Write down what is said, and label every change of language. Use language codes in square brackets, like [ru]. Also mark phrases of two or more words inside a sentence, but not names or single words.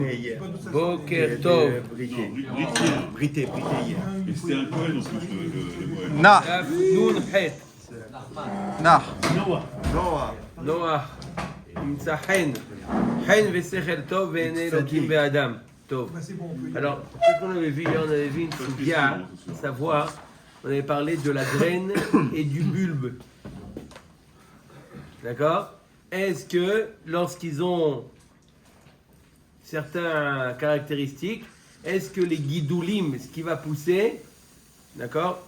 [fr] Hier. [he] בוקר טוב. [fr] Brité hier. Et c'était un Cohen en plus, le Moël. Nah, [he] דף נון חית. nah. Noah. Noah. נמצא חן. חן ושכל טוב ועיני אלוקים ואדם. טוב. [fr] Alors, ce qu'on avait vu hier, on avait vu une sugia, à savoir, on avait parlé de la graine et du bulbe. D'accord? Est-ce que lorsqu'ils ont certaines caractéristiques, est-ce que les guidoulim, ce qui va pousser, d'accord?